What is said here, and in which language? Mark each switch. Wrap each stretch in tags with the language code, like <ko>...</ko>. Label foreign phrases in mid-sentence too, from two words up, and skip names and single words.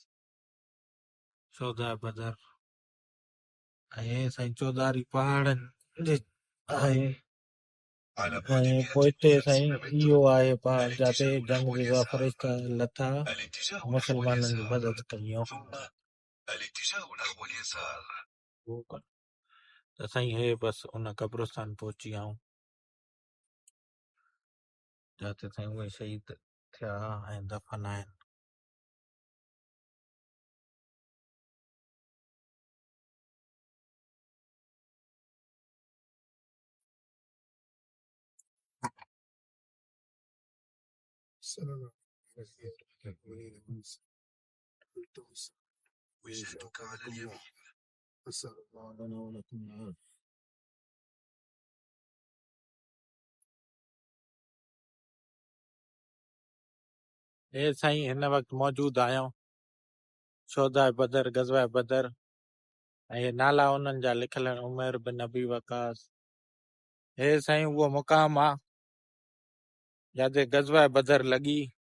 <sd>चौधा बदर ऐं हे साईं चौधारी पहाड़नि जे आहे ऐं पोइ हिते साईं इहो आहे पहाड़ जिते जंग जे फ़रिश्ता लथा मुसलमाननि जी मदद कयूं त साईं हे बसि उन कब्रिस्तान पहुची आऊं जिते साईं उहे शहीद थिया ऐं दफ़न आहिनि</sd> <ar>السلام عليكم. وجهتك على اليمين. أسأل الله لنا ولكم العافية.</ar> <sd>हे साईं हिन वक़्तु मौजूदु आहियूं शोधा बदर गज़वा बदर ऐं हे नाला उन्हनि जा लिखियल आहिनि उमर बिन नबी वकास हे साईं उहो मुक़ाम आहे जिते गज़वा बदर लॻी</sd>